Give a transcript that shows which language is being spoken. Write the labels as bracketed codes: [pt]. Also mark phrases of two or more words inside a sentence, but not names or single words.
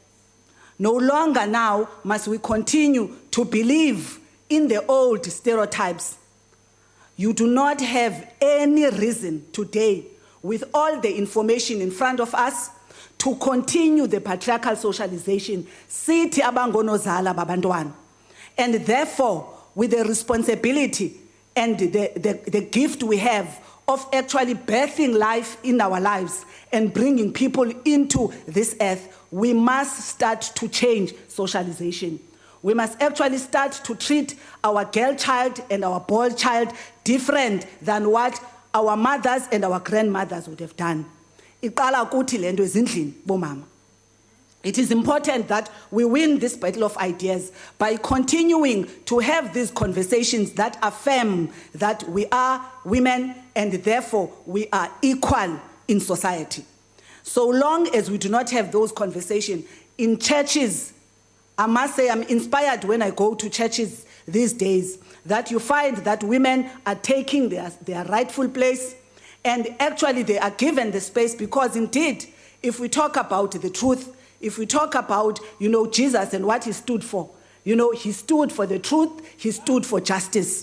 [en] No longer now must we continue to believe in the old stereotypes. You do not have any reason today, with all the information in front of us, to continue the patriarchal socialization. [zu] Sithi abangonozala babantwana. [en] And therefore, with the responsibility and the gift we have of actually birthing life in our lives and bringing people into this earth, we must start to change socialization. We must actually start to treat our girl child and our boy child different than what our mothers and our grandmothers would have done. [zu] Iqala ukuthi lento ezindlini bomama. [en] It is important that we win this battle of ideas by continuing to have these conversations that affirm that we are women and therefore we are equal in society. So long as we do not have those conversations in churches, I must say I'm inspired when I go to churches these days that you find that women are taking their rightful place, and actually they are given the space, because indeed, if we talk about the truth, if we talk about, Jesus and what he stood for, he stood for the truth, he stood for justice.